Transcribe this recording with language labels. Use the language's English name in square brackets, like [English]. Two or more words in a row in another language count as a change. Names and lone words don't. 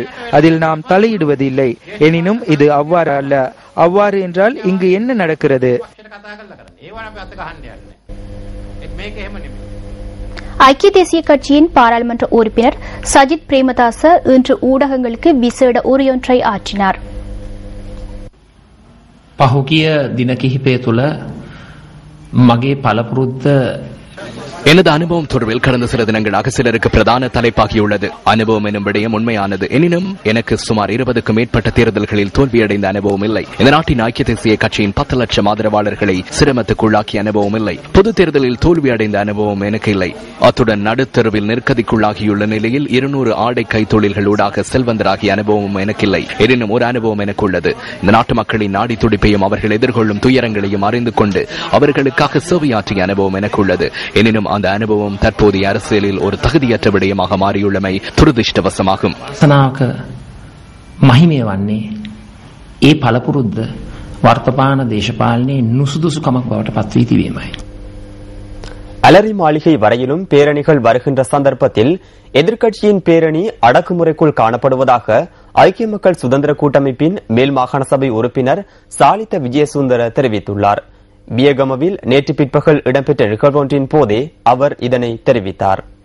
[Tamil] அதில் நாம் தலையிடுவதில்லை. எனினும் இது அவ்வாறு அல்ல. அவ்வாறு என்றால் இங்கு என்ன நடக்கிறது? ஐக்கிய தேசிய கட்சியின் பாராளுமன்ற உறுப்பினர் சஜித் பிரேமதாச இன்று ஊடகங்களுக்கு விசேட உரையொன்றை ஆற்றினார். [Sinhala] පහුගිය දින කිහිපය තුළ මගේ පළපුරුද්ද [Tamil] எனது அனுபவம் தொடர்பில் கடந்த சில தினங்களாக சிலருக்கு பிரதான தலைப்பாகியுள்ளது. அனுபவம் எனும் விடயம் உண்மையானது. எனினும் எனக்கு சுமார் 20க்கும் மேற்பட்ட தேர்தல்களில் தோல்வியடைந்த அனுபவம் இல்லை. இந்த நாட்டின் ஐக்கிய தேசிய கட்சியின் 10 லட்சம் ஆதரவாளர்களை சிரமத்துக்குள்ளாக்கிய அனுபவம் இல்லை. பொது தேர்தலில் தோல்வியடைந்த அனுபவம் எனக்கு இல்லை. அத்துடன் நடுத்தருவில் நெருக்கதிக்குள்ளாகியுள்ள நிலையில் 200 ஆடை கைத்தொழில்களூடாக செல்வந்தராகிய அனுபவம் எனக்கில்லை. எனினும் ஒரு அனுபவம் எனக்கு உள்ளது. இந்த நாட்டு மக்களின் நாடி துடிப்பையும் அவர்கள் எதிர்கொள்ளும் துயரங்களையும் அறிந்து கொண்டு அவர்களுக்காக சேவையாற்றிய அனுபவம் எனக்கு உள்ளது. எனினும் அந்த அனுபவம் தற்போதைய அரசியலில் ஒரு தகுதியற்ற விடயமாக மாறியுள்ளமை துரதிர்ஷ்டவசமாகும். [Sinhala] මහිමය වන්නේ ඒ පළපුරුද්ද වර්තමාන දේශපාලනයේ නුසුදුසුකමක් බවට පත්වී තිබීමයි. [Tamil] அலரி மாளிகை வரையிலும் பேரணிகள் வருகின்ற சந்தர்ப்பத்தில் எதிர்க்கட்சியின் பேரணி அடக்குமுறைக்குள் காணப்படுவதாக ஐக்கிய மக்கள் சுதந்திர கூட்டமைப்பின் மேல் மாகாண சபை உறுப்பினர் சாலித்த விஜயசுந்தர தெரிவித்துள்ளார். வியகமவில் நேற்று பிற்பகல் இடம்பெற்ற நிகழ்வொன்றின் போதே அவர் இதனை தெரிவித்தார்.